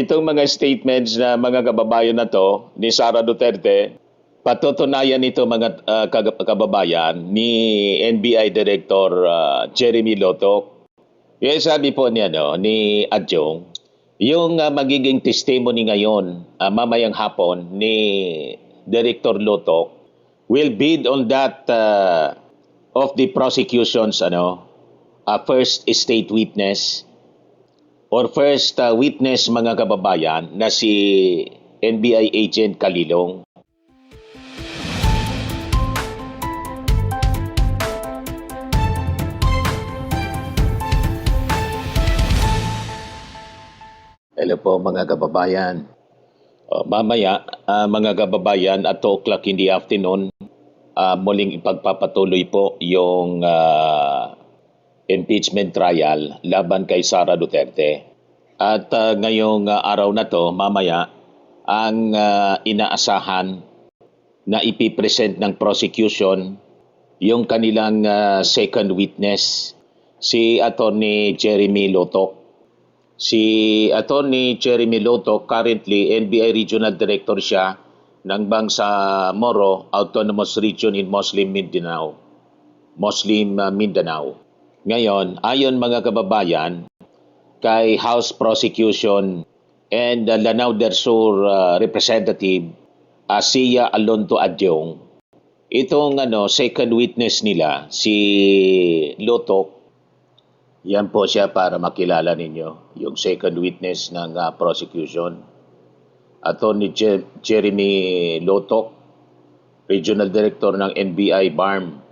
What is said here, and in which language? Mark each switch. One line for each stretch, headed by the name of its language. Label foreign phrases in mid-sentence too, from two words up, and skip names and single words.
Filipino: Itong mga statements na mga kababayan na to ni Sara Duterte, patutunayan nito mga kababayan ni NBI Director Jeremy Loto. Yung sabi po niya ni Adjong, yung magiging testimony ngayon, mamayang hapon ni Director Loto
English: will bid on that of the prosecution's first state witness or first witness
Filipino: mga kababayan na si NBI agent Kalilong. Hello po mga kababayan. Mamaya mga kababayan
English: at 2 o'clock in the afternoon,
Filipino: muling ipagpapatuloy po yung impeachment trial laban kay Sara Duterte. At ngayong araw na to, mamaya, ang inaasahan na ipipresent ng prosecution yung kanilang
English: second witness,
Filipino: si Attorney Jeremy Loto. Si Attorney Jeremy Loto,
English: currently NBI Regional Director
Filipino: siya ng Bangsamoro Autonomous Region in Muslim Mindanao. Ngayon, ayon mga kababayan, kay House Prosecution and Lanao del Sur Representative Sia Alonto Adjong, itong
English: second witness
Filipino: nila, si Loto, yan po siya para makilala ninyo, yung
English: second witness
Filipino: ng prosecution. Attorney Jeremy Loto, Regional Director ng NBI BARM.